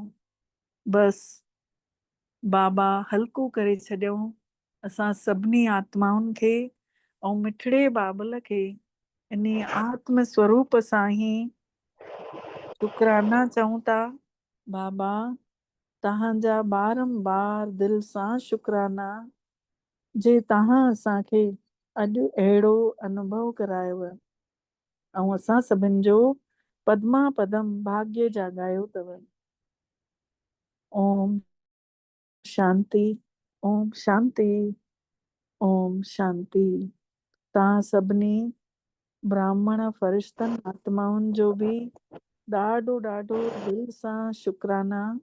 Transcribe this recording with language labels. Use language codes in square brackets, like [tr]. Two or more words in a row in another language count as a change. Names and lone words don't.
[sd] बसि बाबा हल्को करे छॾियऊं असां सभिनी आत्माउनि खे ऐं मिठड़े बाबल खे इन आत्म स्वरूप सां ई शुकराना चऊं था। बाबा तव्हांजा बारंबार दिलि सां शुकराना जे तव्हां असांखे अॼु अहिड़ो अनुभव करायव ऐं असां सभिनि जो पदमा पदम भाग्य जाॻायो अथव। ओम शांति, ओम शांति, ओम शांति। तव्हां सभिनी ब्राह्मण फरिश्तनि आत्माउनि जो बि ॾाढो ॾाढो दिलि सां शुकराना।